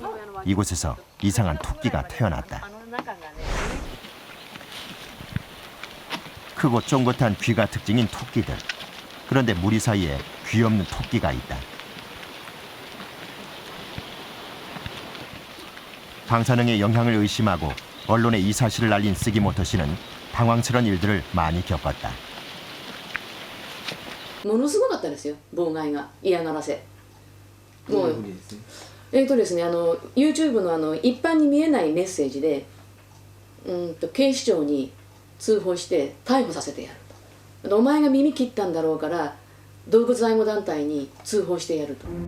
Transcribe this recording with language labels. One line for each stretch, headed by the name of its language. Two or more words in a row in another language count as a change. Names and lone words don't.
Korean: 이곳에서 이상한 토끼가 태어났다. 크고 쫑긋한 귀가 특징인 토끼들. 그런데 무리 사이에 귀 없는 토끼가 있다. 방사능의 영향을 의심하고 언론에 이 사실을 알린 스기모토 씨는 당황스러운 일들을 많이 겪었다.
Japanese: ものすごかったですよ、妨害が、嫌がらせ。もうですね、YouTube の一般に見えないメッセージで、警視庁に通報して逮捕させてやると。お前が耳切ったんだろうから動物愛護団体に通報してやると。